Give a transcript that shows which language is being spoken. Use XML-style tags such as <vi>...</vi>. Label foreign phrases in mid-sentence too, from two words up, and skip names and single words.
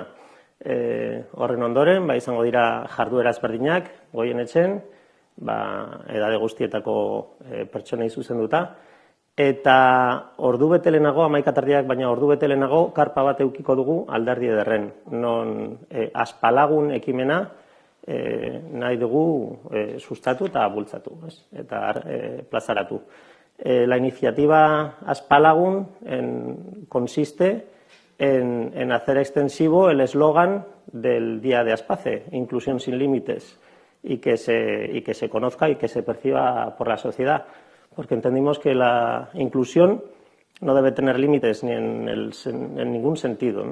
<eu>Horren ondoren, izango dira jarduera ezberdinak, goien etxen, edade guztietako pertsonei zuzenduta, eta ordu bete lehenago, 11:30, baina ordu bete lehenago, karpa bat edukiko dugu alderdi ederren, non Aspalagun ekimena nahi dugu sustatu eta bultzatu, eta plazaratu.</eu> <es>La iniciativa Aspalagun consiste en hacer extensivo el eslogan del Día de Aspace, Inclusión sin límites, y que se conozca y que se perciba por la sociedad, porque entendimos que la inclusión no debe tener límites ni en ningún sentido, ¿no?</es>